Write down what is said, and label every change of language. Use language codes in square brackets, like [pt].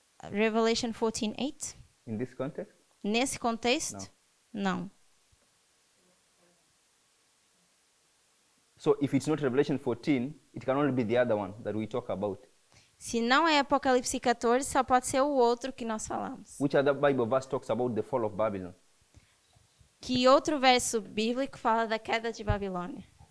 [en] Revelation 14:8. In this context? [pt] Nesse contexto? Não. [en] So if it's not Revelation 14, it can only be the other one that we talk about. [pt] Se não é Apocalipse 14, só pode ser o outro que nós falamos. [en] Which other Bible verse talks about the fall of Babylon? [pt] Que outro verso bíblico fala da queda de Babilônia?